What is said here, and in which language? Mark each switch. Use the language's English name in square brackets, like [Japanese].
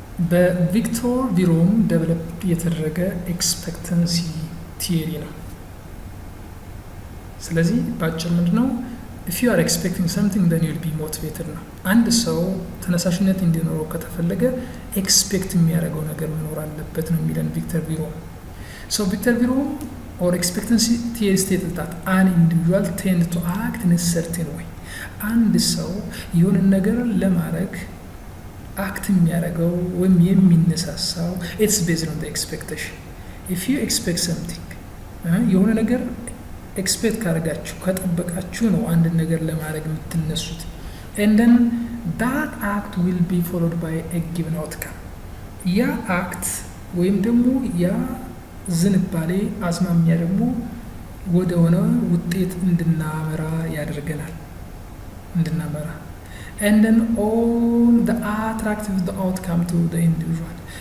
[Amharic] በቪክቶር ቪሮም ደቨሎፕ የተደረገ ኤክስፔክተንሲ ቲዮሪ ነው። ስለዚህ በአጭር ምንድን ነው? [English] if you are expecting something then you'll be motivated ነው። [Amharic] አንድ ሰው ተነሳሽነት እንዲኖረው ከተፈለገ ኤክስፔክት የሚያደርገው ነገር መኖር አለበት ነው የሚለን ቪክተር ቪሮም። [English] so ቪክተር ቪሮም or expectancy theory stated that an individual tends to act in a certain way. [Amharic] አንድ ሰው የሆነ ነገር ለማድረግ አክት የሚያደርገው ወይም የሚነሳሳው [English] it's based on the expectation. if you expect something [Amharic] የሆነ ነገር ኤክስፔክት ካደረጋችሁ ከጠበቃችሁ ነው አንድ ነገር ለማድረግ የምትነሱት [English] and then that act will be followed by a given outcome. [Amharic] ያ አክት ወይም ደግሞ ያ ዝንባሌ አዝማሚያ ደግሞ ወደ ሆነ ውጤት እንድናመራ ያደርገናል እንድናመራ [English] and then all the attractive the outcome to the individual.